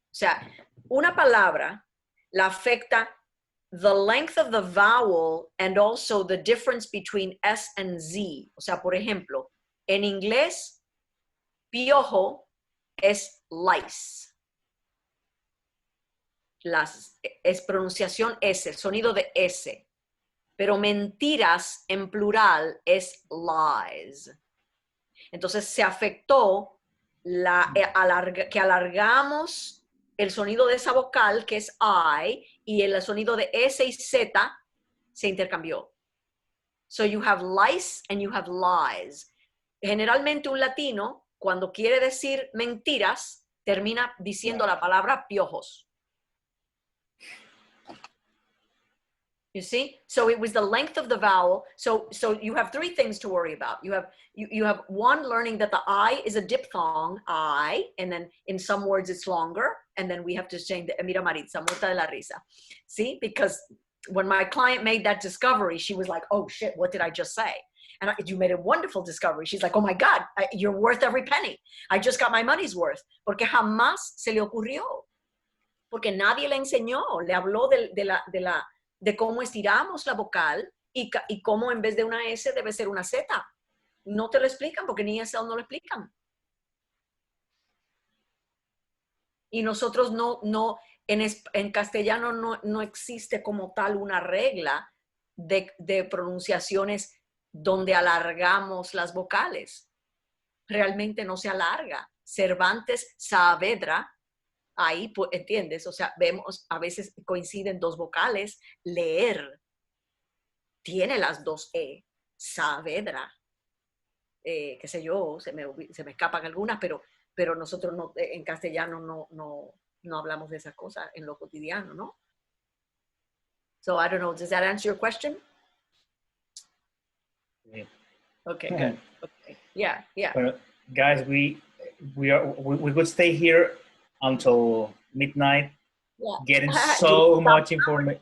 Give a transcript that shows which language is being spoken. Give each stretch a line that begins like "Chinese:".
Spanish: O sea, una palabra la afecta
English: the length of the vowel and also the difference between S and Z.
Spanish: O sea, por ejemplo, en inglés, piojo es lice. Es pronunciación S, sonido de S. Pero mentiras en plural es lies. Entonces se afectó que alargamos el sonido de esa vocal, que es I, y el sonido de S y Z se intercambió.
English: So you have lice and you have lies.
Spanish: Generalmente un latino, cuando quiere decir mentiras, termina diciendo la palabra piojos.
English: You see? So it was the length of the vowel. So you have three things to worry about. You have one, learning that the I is a diphthong, I, and then in some words it's longer, and then we have to change the
Spanish: mira Maritza, muerta de la risa.
English: See? Because when my client made that discovery, she was like, oh shit, what did I just say? And you made a wonderful discovery. She's like, oh my God, you're worth every penny. I just got my money's worth.
Spanish: Porque jamás se le ocurrió. Porque nadie le enseñó, le habló de cómo estiramos la vocal y cómo en vez de una S debe ser una Z. No te lo explican porque ni ESL no lo explican. Y nosotros no en castellano no existe como tal una regla de pronunciaciones donde alargamos las vocales. Realmente no se alarga. Cervantes, Saavedra, ahí, pues, ¿entiendes? O sea, vemos, a veces coinciden dos vocales. Leer tiene las dos E. Saavedra, qué sé yo, se me escapan algunas, pero nosotros no, en castellano no hablamos de esas cosas en lo cotidiano, ¿no?
English: So I don't know, does that answer your question? Yeah. Okay, good. Okay. Yeah. Well, guys, we could stay here until midnight, Yeah. getting so much information.